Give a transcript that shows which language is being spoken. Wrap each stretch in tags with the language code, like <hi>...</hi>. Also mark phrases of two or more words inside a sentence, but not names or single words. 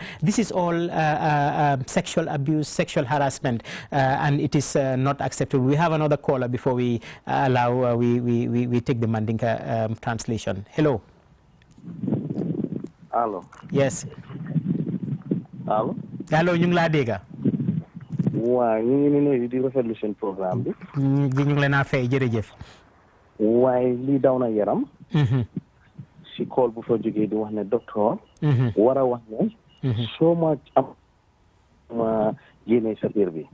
<en>This is all sexual abuse, sexual harassment and it is not acceptable. We have another caller before we allow we take the Mandinka translation. Hello. Hello. Yes. Hello. Hello,</en> <wo>ñu ngi laa dégg. waaw ñu ngi nuyu di rafetlu seen programme bi. ñu ngi leen a fay jërëjëf. waaye lii daw na yaram. si call bu fa jógee di wax ne docteur. war a wax ne. soo ma am ma génnee sa biir bi.</wo>